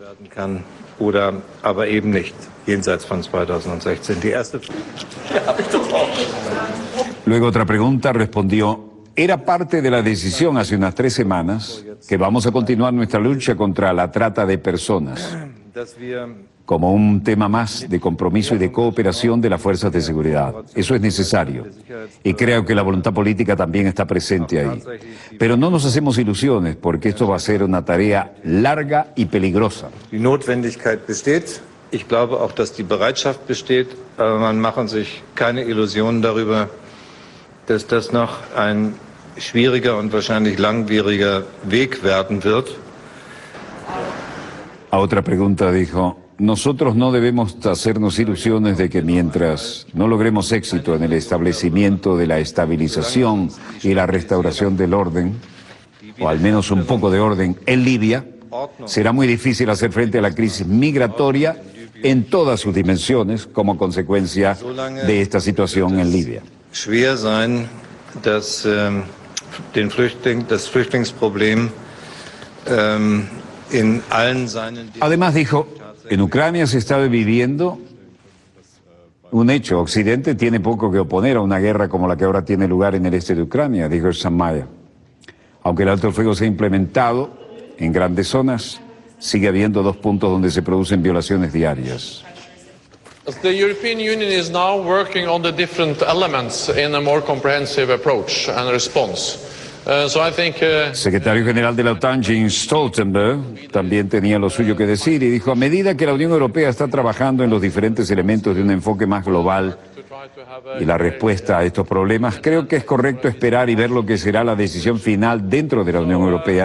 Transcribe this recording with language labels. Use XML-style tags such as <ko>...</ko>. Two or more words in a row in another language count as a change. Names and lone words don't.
<es>Luego otra pregunta respondió: era parte de la decisión hace unas 3 semanas que vamos a continuar nuestra lucha contra la trata de personas, como un tema más de compromiso y de cooperación de las fuerzas de seguridad. Eso es necesario, y creo que la voluntad política también está presente ahí. Pero no nos hacemos ilusiones, porque esto va a ser una tarea larga y peligrosa.</es> <de>Die Notwendigkeit besteht. Ich glaube auch, dass die Bereitschaft besteht, aber man machen sich keine Illusionen darüber, dass das noch ein schwieriger und wahrscheinlich langwieriger Weg werden wird.</de> <es>A otra pregunta dijo: nosotros no debemos hacernos ilusiones de que mientras no logremos éxito en el establecimiento de la estabilización y la restauración del orden, o al menos un poco de orden en Libia, será muy difícil hacer frente a la crisis migratoria en todas sus dimensiones como consecuencia de esta situación en Libia.</es> <de>Schwer sein, das Flüchtlingsproblem in allen seinen...</de> <es>Además dijo: en Ucrania se está viviendo un hecho. Occidente tiene poco que oponer a una guerra como la que ahora tiene lugar en el este de Ucrania, dijo Steinmeier. Aunque el alto el fuego se ha implementado en grandes zonas, sigue habiendo 2 puntos donde se producen violaciones diarias.</es> <en>The European Union is now working on the different elements in a more comprehensive approach and response.</en> <es>Secretario General de la OTAN, Jens Stoltenberg, también tenía lo suyo que decir y dijo: a medida que la Unión Europea está trabajando en los diferentes elementos de un enfoque más global y la respuesta a estos problemas, creo que es correcto esperar y ver lo que será la decisión final dentro de la Unión Europea.</es>